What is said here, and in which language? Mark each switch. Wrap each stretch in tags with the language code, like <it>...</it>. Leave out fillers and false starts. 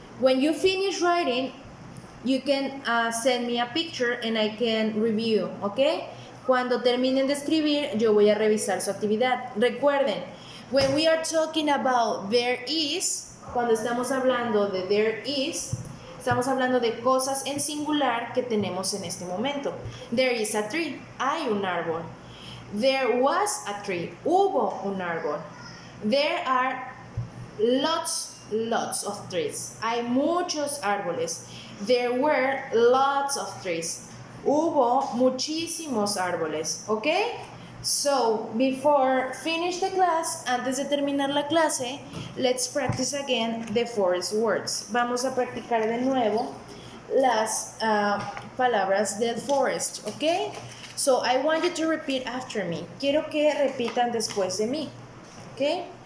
<en>When you finish writing, you can send me a picture and I can review, ¿ok?</en> <es>Cuando terminen de escribir, yo voy a revisar su actividad. Recuerden,</es> <en>when we are talking about there is,</en> <es>cuando estamos hablando de there is, estamos hablando de cosas en singular que tenemos en este momento.</es> <en>There is a tree,</en> <es>hay un árbol.</es> <en>There was a tree,</en> <es>hubo un árbol.</es> <en>There are lots of trees,</en> <es>hay muchos árboles.</es> <en>There were lots of trees,</en> <es>hubo muchísimos árboles,</es> <en>¿ok? So, before finish the class,</en> <es>antes de terminar la clase,</es> <en>let's practice again the forest words.</en> <es>Vamos a practicar de nuevo las palabras del forest, ¿ok?</es> <en>So, I want you to repeat after me.</en> <es>Quiero que repitan después de mí, ¿ok?</es>